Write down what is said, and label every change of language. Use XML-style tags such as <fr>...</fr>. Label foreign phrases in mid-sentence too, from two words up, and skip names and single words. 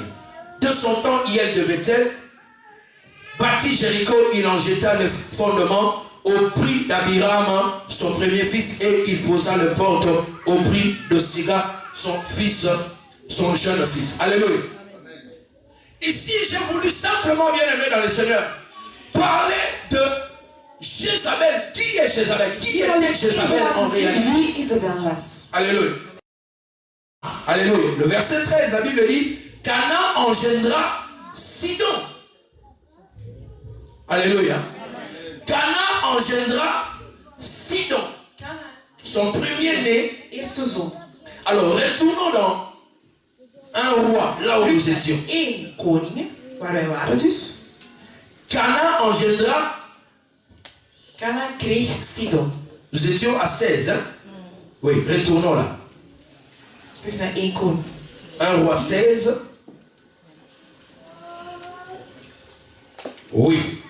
<fr>De son temps, Hiel de Bethel bâtit Jéricho, il en jeta le fondement au prix d'Abiram, son premier fils, et il posa le porte au prix de Siga, son fils, son jeune fils. Alléluia. Ici, j'ai voulu simplement, bien aimé dans le Seigneur, parler de Jézabel. Qui est Jézabel? Qui était Jézabel en réalité?</fr> <nl>Wie Isabel was.</nl> <fr>Alléluia. Alléluia. Le verset 13, la Bible dit, Canaan engendra Sidon. Alléluia. Canaan engendra Sidon, son premier-né.</fr> <nl>Eerste zoon.</nl> <fr>Alors, retournons dans un roi, là où nous étions.</fr> <nl>1 Koningen, waar wij waren dus.</nl> <fr>Canaan engendra,</fr> <nl>Canaan kreeg Sidon.</nl> <fr>nous étions à 16, hein? Oui, retournons là.</fr> <nl>Terug naar 1 Koning.</nl> <fr>1 roi 16. Oui.</fr>